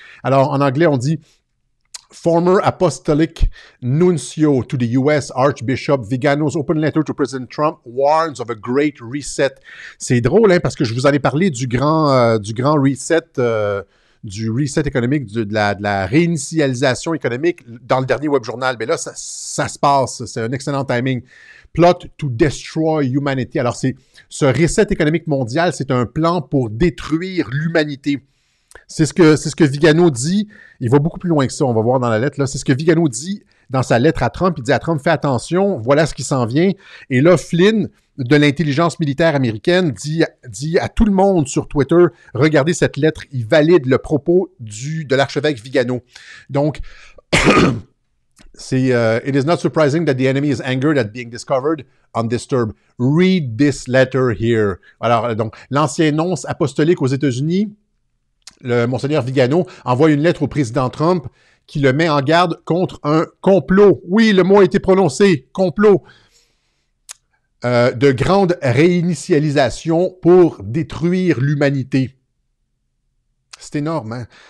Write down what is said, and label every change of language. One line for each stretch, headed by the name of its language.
French: Alors, en anglais, on dit
English: « Former Apostolic Nuncio to the U.S. Archbishop Vigano's open letter to President Trump warns of a great reset.
French: » C'est drôle, hein, parce que je vous en ai parlé du grand reset du reset économique, de la réinitialisation économique dans le dernier web journal. Mais là, ça se passe. C'est un excellent timing.
English: Plot to destroy humanity.
French: Alors, ce reset économique mondial, c'est un plan pour détruire l'humanité. C'est ce que Vigano dit. Il va beaucoup plus loin que ça, on va voir dans la lettre. Là. C'est ce que Vigano dit dans sa lettre à Trump. Il dit à Trump, fais attention, voilà ce qui s'en vient. Et là, Flynn, de l'intelligence militaire américaine, dit à tout le monde sur Twitter, regardez cette lettre, il valide le propos de l'archevêque Vigano. Donc, c'est
English: It is not surprising that the enemy is angered at being discovered undisturbed. Read this letter here.
French: Alors, donc, l'ancien nonce apostolique aux États-Unis, le Monseigneur Vigano, envoie une lettre au président Trump qui le met en garde contre un complot. Oui, le mot a été prononcé, complot. De grande réinitialisation pour détruire l'humanité. C'est énorme, hein?